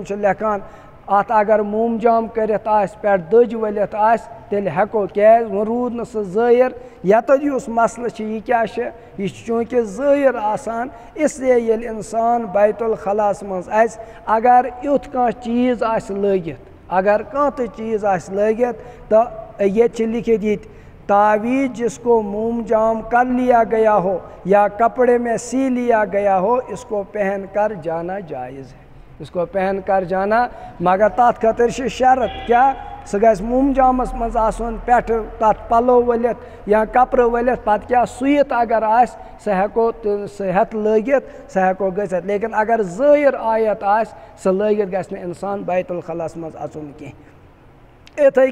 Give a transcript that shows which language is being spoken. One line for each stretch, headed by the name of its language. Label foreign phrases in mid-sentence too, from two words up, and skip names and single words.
Kashmiri: چھِ لیکھان اتھ اگر موم جام کٔرِتھ آسہِ پٮ۪ٹھ دٔج ؤلِتھ آسہِ تیٚلہِ ہٮ۪کو کیٛازِ وۄنۍ روٗد نہٕ سُہ ظٲہِر یَتَتھ یُس مسلہٕ چھِ یہِ کیاہ چھِ یہِ چھُ چوٗنٛکہِ ظٲہِر آسان اسلیے ییٚلہِ اِنسان بیت الخلاہس منٛز اژِ اگر یُتھ کانٛہہ چیٖز آسہِ لٲگِتھ اگر کانٛہہ تہِ چیٖز آسہِ لٲگِتھ تہٕ ییٚتہِ چھِ لیکھِتھ ییٚتہِ تعویذ
Urdu: جس کو موم جام کر لیا گیا ہو یا کپڑے میں سی لیا گیا ہو اس کو پہن کر جانا جائز ہے اس کو پہن کر جانا
Kashmiri: مگر تاتھ خٲطرٕ چھِ شرط کیاہ سہ گژھِ موم جامس منٛز آسُن پٮ۪ٹھٕ تتھ پلو ؤلِتھ یا کپرٕ ؤلِتھ پتہٕ کیٛاہ سُیِتھ اگر آسہِ سُہ ہٮ۪کو سُہ ہٮ۪تھ لٲگِتھ سُہ ہٮ۪کو گٔژھِتھ لیکن اگر ظٲہِر آیت آسہِ سُہ لٲگِتھ گژھِ نہٕ اِنسان بیت الخلاہس منٛز اژُن کینٛہہ یِتھَے